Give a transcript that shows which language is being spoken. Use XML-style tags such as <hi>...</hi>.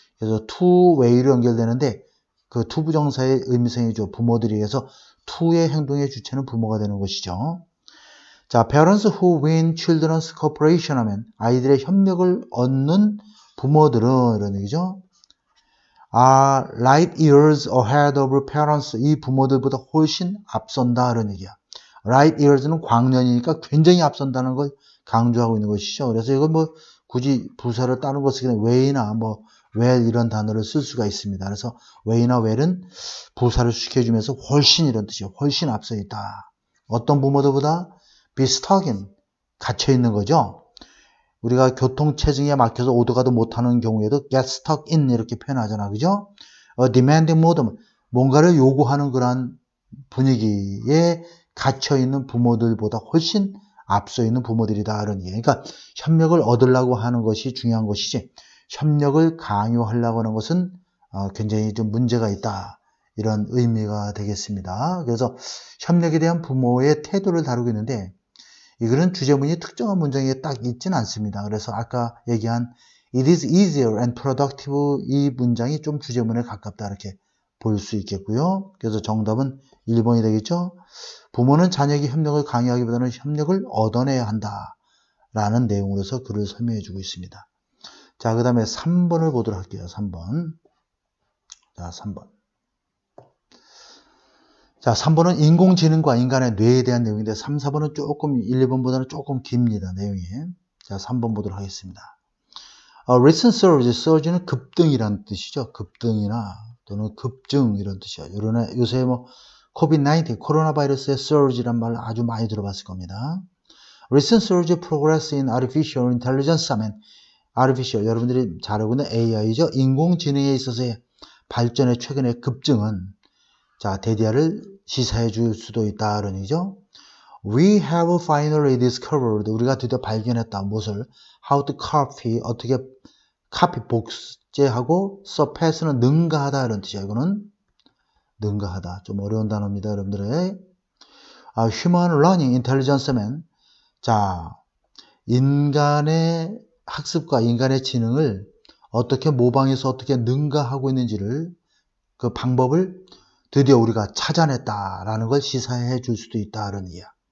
<ko>그래서 to way로 연결되는데 그 투부정사의 의미생의 주어, 부모들이 의해서 to의 행동의 주체는 부모가 되는 것이죠. 자,</ko> <en>parents who win children's cooperation</en> <ko>하면 아이들의 협력을 얻는 부모들은 이런 얘기죠.</ko> <en>are light years ahead of parents.</en> <ko>이 부모들보다 훨씬 앞선다 이런 얘기야. light years는 광년이니까 굉장히 앞선다는 걸 강조하고 있는 것이죠. 그래서 이걸 굳이 부사를 다른 거 쓰기는 way나 well 이런 단어를 쓸 수가 있습니다. 그래서 way나 well은 부사를 시켜주면서 훨씬 이런 뜻이에요. 훨씬 앞서 있다. 어떤 부모들보다 be stuck in, 갇혀 있는 거죠. 우리가 교통체증에 막혀서 오도가도 못하는 경우에도</ko> <en>get stuck in</en> <ko>이렇게 표현하잖아. 그죠?</ko> <en>demanding mode,</en> <ko>뭔가를 요구하는 그런 분위기에 갇혀있는 부모들보다 훨씬 앞서 있는 부모들이다. 이런 얘기. 그러니까 협력을 얻으려고 하는 것이 중요한 것이지 협력을 강요하려고 하는 것은 굉장히 좀 문제가 있다. 이런 의미가 되겠습니다. 그래서 협력에 대한 부모의 태도를 다루고 있는데 이 글은 주제문이 특정한 문장에 딱 있지는 않습니다. 그래서 아까 얘기한</ko> <en>It is easier and productive.</en> <ko>이 문장이 좀 주제문에 가깝다 이렇게 볼 수 있겠고요. 그래서 정답은 1번이 되겠죠. 부모는 자녀에게 협력을 강요하기보다는 협력을 얻어내야 한다 라는 내용으로서 글을 설명해 주고 있습니다. 자, 그 다음에 3번을 보도록 할게요. 3번. 자, 3번. 자, 3번은 인공지능과 인간의 뇌에 대한 내용인데 3, 4번은 조금 1, 2번보다는 조금 깁니다. 내용이. 자, 3번 보도록 하겠습니다. recent surge, surge는 급등이라는 뜻이죠. 급등이나 또는 급증 이런 뜻이요. 요새 뭐 COVID-19, 코로나 바이러스의 surge란 말 아주 많이 들어봤을 겁니다.</ko> <en>recent surge progress in artificial intelligence 하면 artificial,</en> <ko>여러분들이 잘 알고 있는 AI죠. 인공지능에 있어서의 발전의 최근의 급증은 자, 대디아를 시사해 줄 수도 있다 그런 얘기죠.</ko> <en>We have finally discovered,</en> <ko>우리가 드디어 발견했다. 무엇을?</ko> <en>How to copy,</en> <ko>어떻게 copy, 복제하고 surpass는 능가하다 이런 뜻이야. 이거는 능가하다. 좀 어려운 단어입니다. 여러분들의</ko> <en>human learning intelligence</en> <ko>면 자, 인간의 학습과 인간의 지능을 어떻게 모방해서 어떻게 능가하고 있는지를 그 방법을 드디어 우리가 찾아냈다라는 걸 시사해 줄 수도 있다는 이야.</ko>